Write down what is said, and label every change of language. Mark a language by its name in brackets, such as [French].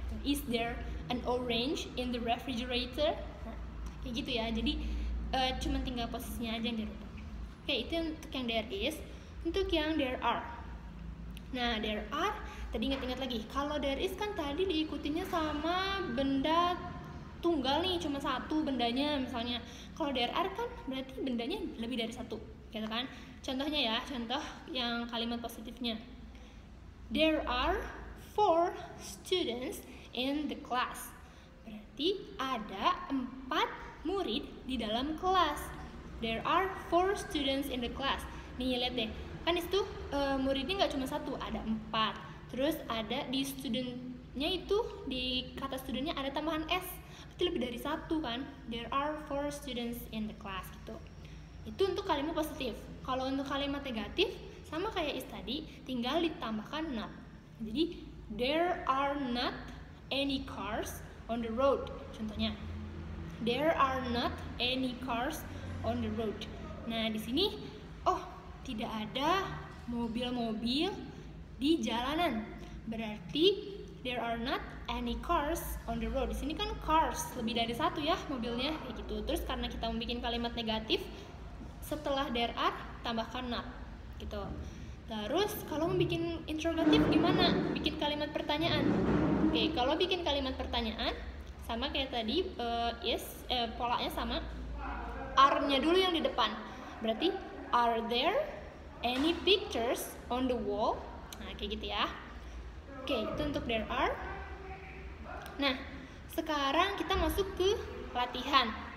[English] Is there an orange in the refrigerator? [Indonesian] Nah, kayak gitu ya. Jadi cuma tinggal posisinya aja yang dirubah. Oke, itu untuk yang there is. Untuk yang there are. Nah, there are, tadi ingat-ingat lagi. Kalau there is kan tadi diikutinya sama benda tunggal nih, cuma satu bendanya misalnya. Kalau there are kan berarti bendanya lebih dari satu, gitu kan? Contohnya ya, contoh yang kalimat positifnya. [English] There are 4 students in the class. [Indonesian] Berarti ada 4 murid di dalam kelas. [English] There are 4 students in the class. [Indonesian] Nih lihat deh, kan disitu muridnya nggak cuma satu, ada 4. Terus ada di studentnya itu, di kata studentnya ada tambahan s, berarti lebih dari satu kan. [English] There are 4 students in the class gitu. [Indonesian] Itu untuk kalimat positif. Kalau untuk kalimat negatif sama kayak is tadi, tinggal ditambahkan not. Jadi [English] there are not any cars on the road. [Indonesian] Contohnya, [English] there are not any cars on the road. [Indonesian] Nah, di sini tidak ada mobil-mobil di jalanan. Berarti [English] there are not any cars on the road. [Indonesian] Di sini kan cars lebih dari satu ya mobilnya, kayak gitu. Terus karena kita membuat kalimat negatif, setelah there are tambahkan not gitu. Terus kalau membuat interrogatif gimana? Bikin kalimat pertanyaan. Oke, kalau bikin kalimat pertanyaan sama kayak tadi, polanya sama. Are-nya dulu yang di depan. Berarti [English] are there any pictures on the wall? [Indonesian] Nah, kayak gitu ya. Oke, itu untuk there are. Nah, sekarang kita masuk ke latihan.